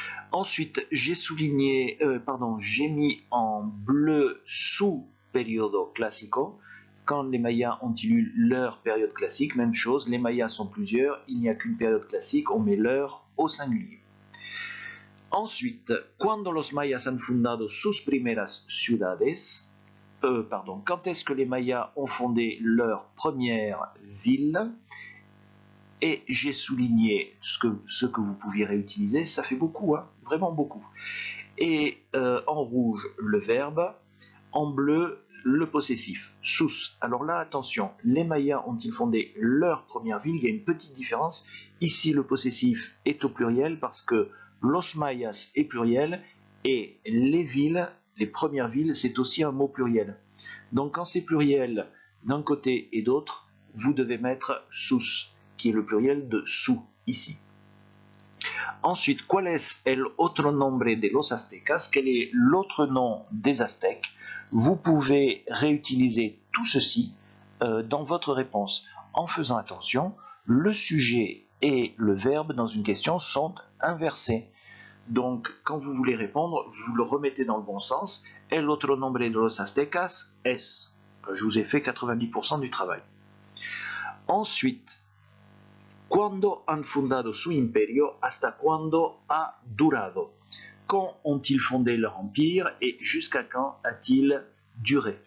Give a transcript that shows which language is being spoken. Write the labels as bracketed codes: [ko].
[fr] Ensuite, j'ai mis en bleu sous [es] periodo clásico. [fr] Quand les Mayas ont-ils eu leur période classique? Même chose, les Mayas sont plusieurs, il n'y a qu'une période classique, on met leur au singulier. Ensuite, [es] cuando los mayas han fundado sus primeras ciudades? [fr] Quand est-ce que les Mayas ont fondé leur première ville? Et j'ai souligné ce que vous pouviez réutiliser, ça fait beaucoup, vraiment beaucoup. Et en rouge, le verbe, en bleu, le possessif, sus. Alors là, attention, les Mayas ont-ils fondé leur première ville? Il y a une petite différence. Ici, le possessif est au pluriel parce que los Mayas est pluriel et les villes, les premières villes, c'est aussi un mot pluriel. Donc quand c'est pluriel d'un côté et d'autre, vous devez mettre sus, qui est le pluriel de sous, ici. Ensuite, [es] ¿cuál es el otro nombre de los aztecas? [fr] Quel est l'autre nom des Aztèques? Vous pouvez réutiliser tout ceci dans votre réponse en faisant attention, le sujet et le verbe dans une question sont inversés. Donc, quand vous voulez répondre, vous le remettez dans le bon sens. [es] El otro nombre de los aztecas es. [fr] Je vous ai fait 90% du travail. Ensuite, [es] ¿cuándo han fundado su imperio? ¿Hasta cuándo ha durado? [fr] Quand ont-ils fondé leur empire et jusqu'à quand a-t-il duré?